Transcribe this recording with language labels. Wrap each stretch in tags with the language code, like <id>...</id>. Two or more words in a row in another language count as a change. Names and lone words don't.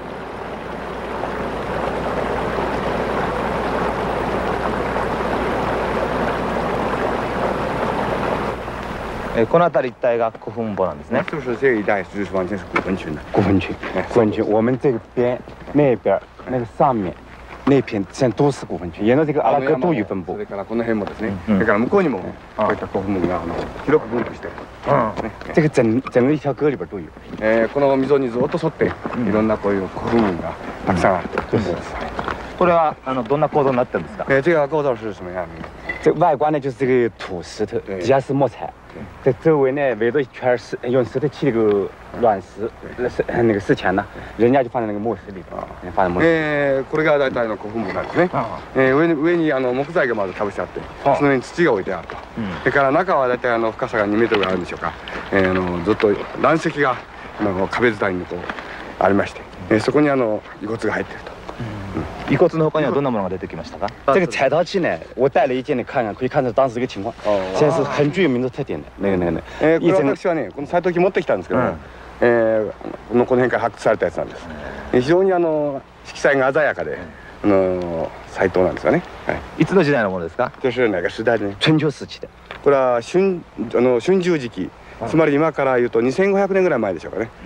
<ja>この辺り一帯が古墳墓なんですね。</ja> <zh>就是这一带就是完全是古坟群的。古坟群，古坟群，我们这边、那边、那个上面、那片全都是古坟群，沿着这个阿拉戈都有分布。</zh> <ja>それからこの辺もですね。それから向こうにもこういった古墳が広く分布して。</ja> <zh>这个整个一条沟里边都有。</zh> <ja>この溝にずっと沿っていろんなこういう古墳がたくさんある。これはどんな構造になってるんですか？这个构造是什么样的？</ja> <zh>这外观呢就是这个土石头，底下是木材。这周围呢围着一圈石，用石头砌那个卵石，那个石墙呢，人家就放在那个磨石里边，放在磨石。</zh> <ja>これが大体の古墳墓なんですね。上に木材がまずかぶせてあって、その上に土が置いてあると。それから中は大体深さが2メートルぐらいあるんでしょうか。ずっと岩石が壁伝いにこうありまして、そこに遺骨が入っていると。遺骨の他にはどんなものが出てきましたか？</ja> <zh>这个彩陶器呢，我带了一件，你看看，可以看出当时这个情况。现在是很具有民族特点的那个。</zh> <ja>これ私はね、この彩陶器持ってきたんですけど、この辺から発掘されたやつなんです。非常に色彩が鮮やかで、彩陶なんですよね。いつの時代のものですか？</ja> <zh>就是哪个时代で？春秋時期で。</zh> <ja>これは春秋時期、つまり今から言うと2500年ぐらい前でしょうかね。</ja>